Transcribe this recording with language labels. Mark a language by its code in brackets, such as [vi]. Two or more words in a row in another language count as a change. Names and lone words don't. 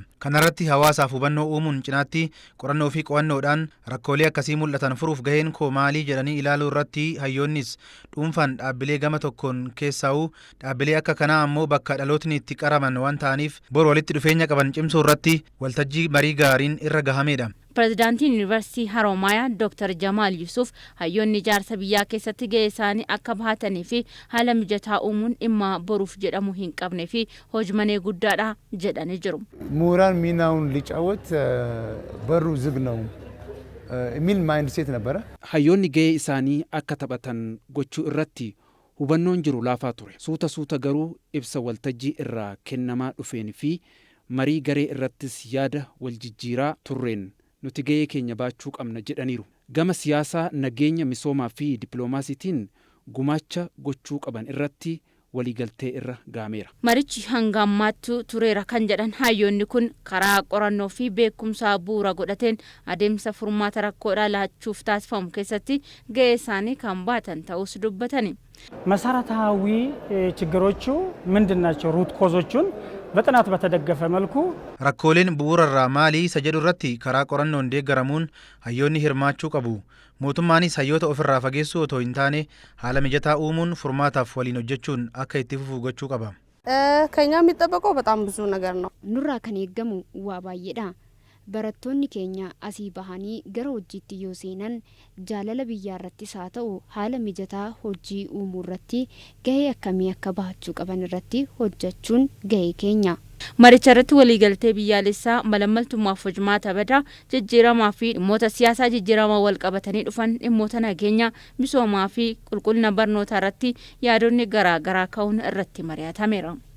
[om] Kanarratti hawaasaaf hubannoo uumuun cinaatti qorannoo fi qo'annoodhaan rakkoolee akkasii mul'atan furuuf gaheen koo maalii jedhanii ilaaluu irratti hayyoonnis dhuunfaan dhaabbilee gama tokkoon keessaa'u dhaabbilee akka kanaa ammoo bakka dhalootni itti qaraman waan ta'aniif bor walitti dhufeenya qaban cimsuu irratti waltajjii marii gaariin irra gahamedha. Pirezidaantiin Yuunivarsiitii Haroomayaa Dr. Jamaal Yusuf hayyoonni ijaarsa biyyaa keessatti gahee isaanii akka bahatanii fi haala mijataa uumuun dhimma boruuf jedhamu hin qabnee fi hojmanee guddaadha jedhanii jiru. [am] ምሁራን ሚናውን ሊጫወት በሩ ዝግ ነው የሚል [en] mind set [am] ነበረ። [om] hayyoonni gahee isaanii akka taphatan gochuu irratti hubannoon jiru laafaa ture. Suuta garuu ibsa waltajjii irraa kennamaa dhufeen fi marii garee irrattis yaada wal jijjiiraa turreen nuti gahee keenya baachuu qabna jedhaniiru. Gama siyaasaa, nageenya, misoomaa fi dippiloomaasiitiin gumaacha gochuu qaban irratti waliigaltee irra gahameera. Marichi hanga ammaatti tureera kan jedhan hayyoonni kun karaa qorannoo fi beekumsaa bu'uura godhateen adeemsa furmaata rakkoodhaa laachuuf taasifamu keessatti gahee isaanii kan baatan ta'us dubbatani. [am] መሰረታዊ ችግሮቹ ምንድናቸው? [en] root causes [am] በጥናት በተደገፈ መልኩ [om] rakkooleen bu'uurarraa maalii isa jedhu irratti karaa qorannoon deeggaramuun hayyoonni hirmaachuu qabu. Mootummaanis hayyoota ofirraa fageessuu otoo hin taane haala mijataa uumuun furmaataaf waliin hojjechuun akka itti fufu gochuu qaba. [am] ከኛ የሚጠበቀው በጣም ብዙ ነገር ነው። [om] nurra kan eegamu waa baay'eedha. Barattoonni keenya asii bahanii gara hojiitti yoo seenan jaalala biyyaa irrattis haa ta'u haala mijataa hojii uumuu irratti gahee akkamii akka bahachuu qaban irratti hojjechuun gahee keenya. Maricha irratti waliigaltee biyyaalessaa malaammaltummaaf hojmaata badaa jijjiiramaa fi dhimmoota siyaasaa jijjiiramaa wal qabatanii dhufan dhimmoota nageenya misoomaa fi qulqullina barnootaa irratti yaadonni garaagaraa ka'uun irratti mari'atameera.